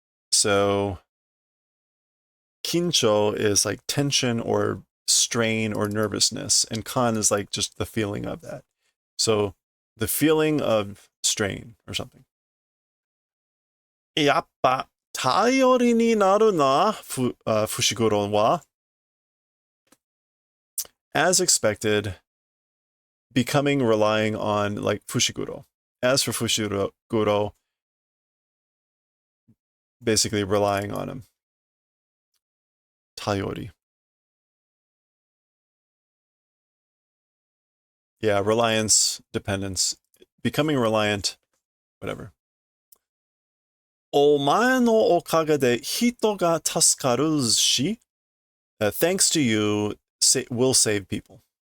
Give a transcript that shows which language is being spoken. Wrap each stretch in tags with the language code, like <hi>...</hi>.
<en>So, kincho is like tension or strain or nervousness, and kan is like just the feeling of that. So the feeling of strain or something.</en> <ja>やっぱ頼りになるな、Fushiguro wa.</ja> <en>As expected, becoming relying on like Fushiguro. As for Fushiguro, basically relying on him. Tayori. Yeah, reliance, dependence, becoming reliant, whatever.</en> <ja>お前のおかげで人が助かるし、</ja> <en>thanks to you, will save people.</en>